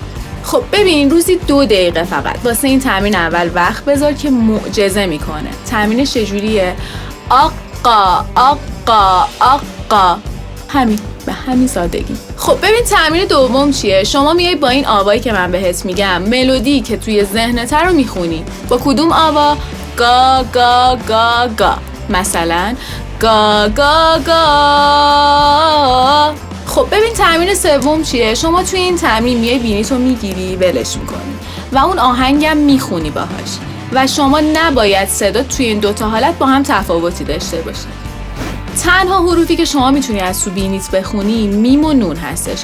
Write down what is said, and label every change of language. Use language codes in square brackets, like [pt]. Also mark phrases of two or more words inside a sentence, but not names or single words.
[fa] خب ببین روزی 2 دقیقه فقط واسه این تمرین اول وقت بذار که معجزه میکنه. تمرینش چجوریه؟ آقا آقا آقا. همین، به همین سادگی. خب ببین تمرین دوم چیه؟ شما میای با این آوایی که من بهت میگم ملودی که توی ذهنت رو میخونی. با کدوم آوا؟ گا گا گا گا. مثلا گا گا گا. خب ببین تمرین سوم چیه؟ شما توی این تمرین میای بینیتو میگیری ولش میکنی و اون آهنگم میخونی باهاش و شما نباید صدا توی این 2 تا حالت با هم تفاوتی داشته باشه. تنها حروفی که شما میتونی از تو بینیت بخونی میم و نون هستش.